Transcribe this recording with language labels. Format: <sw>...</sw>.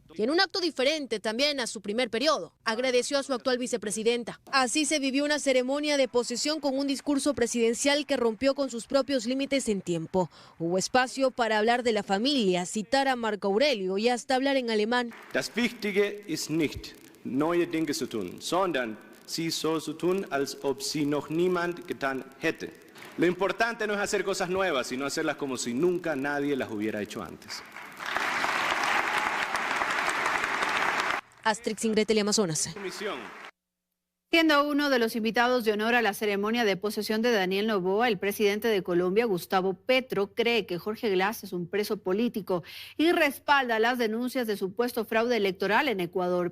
<es>Y en un acto diferente también a su primer periodo, agradeció a su actual vicepresidenta. Así se vivió una ceremonia de posesión con un discurso presidencial que rompió con sus propios límites en tiempo. Hubo espacio para hablar de la familia, citar a Marco Aurelio y hasta hablar en alemán.</es> <de>Das Wichtige ist nicht, neue Dinge zu tun, sondern sie so zu tun, als ob sie noch niemand getan hätte.</de> <es>Lo importante no es hacer cosas nuevas, sino hacerlas como si nunca nadie las hubiera hecho antes. Astrix Ingretel, Amazonas. Siendo uno de los invitados de honor a la ceremonia de posesión de Daniel Noboa, el presidente de Colombia, Gustavo Petro, cree que Jorge Glass es un preso político y respalda las denuncias de supuesto fraude electoral en Ecuador.</es>